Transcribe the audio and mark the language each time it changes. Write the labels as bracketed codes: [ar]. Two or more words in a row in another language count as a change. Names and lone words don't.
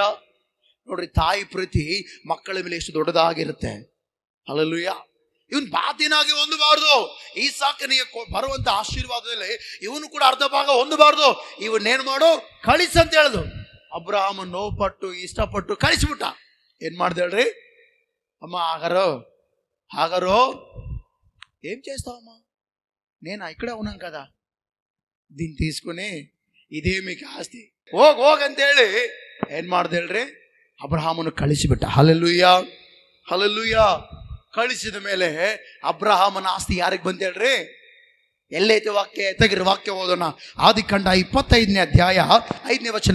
[kn] ನೋಡ್ರಿ, ತಾಯಿ ಪ್ರೀತಿ ಮಕ್ಕಳ ಮೇಲೆ ಎಷ್ಟು ದೊಡ್ಡದಾಗಿರುತ್ತೆ. ಹಲ್ಲೆಲೂಯಾ. ಇವನ್ ಬಾಧ್ಯನಾಗಿ ಹೊಂದಬಾರ್ದು. ಈಸಾಕನಿಗೆ ಬರುವಂತ ಆಶೀರ್ವಾದದಲ್ಲಿ ಇವನು ಕೂಡ ಅರ್ಧ ಭಾಗ ಹೊಂದಬಾರ್ದು. ಇವನ್ನೇನು ಮಾಡು, ಕಳಿಸಂತ ಹೇಳುದು. ಅಬ್ರಹಾಮ ನೋವುಪಟ್ಟು ಇಷ್ಟಪಟ್ಟು ಕಳಿಸ್ಬಿಟ್ಟ. ಏನ್ ಮಾಡ್ದೆ ಹೇಳ್ರಿ? [te] అమ్మ ఆగరు ఏం చేస్తావమ్మా, నేను ఇక్కడే ఉన్నాను కదా, దీన్ని తీసుకుని ಇದೇ మీకు ಆಸ್ತಿ, [kn] ಹೋಗಂತೇಳಿ ಏನ್ ಮಾಡ್ದೆ ಹೇಳ್ರಿ? ಅಬ್ರಹಾಮನು ಕಳಿಸಿಬಿಟ್ಟ. ಹಲ್ಲೆಲೂಯಾ, ಹಲ್ಲೆಲೂಯಾ. ಕಳಿಸಿದ ಮೇಲೆ ಅಬ್ರಹಾಮನ ಆಸ್ತಿ ಯಾರಿಗೆ ಬಂತ ಹೇಳ್ರಿ? ಎಲ್ಲೈತೆ ವಾಕ್ಯ? ತೆಗಿರಿ ವಾಕ್ಯ ಓದೋಣ. ಆದಿಕಾಂಡ 25ನೇ ಅಧ್ಯಾಯ 5ನೇ ವಚನ.